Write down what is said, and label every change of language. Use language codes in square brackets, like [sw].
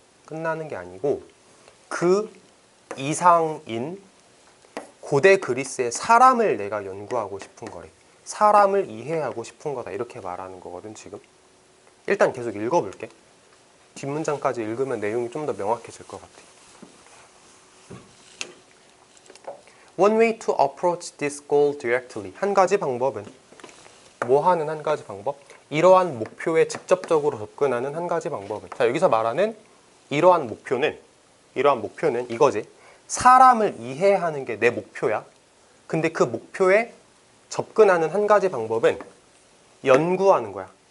[ko] 끝나는 게 아니고 그 이상인 고대 그리스의 사람을 내가 연구하고 싶은 거래. 사람을 이해하고 싶은 거다. 이렇게 말하는 거거든, 지금. 일단 계속 읽어볼게. 뒷문장까지 읽으면 내용이 좀 더 명확해질 것 같아. [en] One way to approach this goal directly. [ko] 한 가지 방법은 뭐 하는 한 가지 방법? 이러한 목표에 직접적으로 접근하는 한 가지 방법은, 자, 여기서 말하는 이러한 목표는 이거지. 사람을 이해하는 게 내 목표야. 근데 그 목표에 접근하는 한 가지 방법은 연구하는 거야.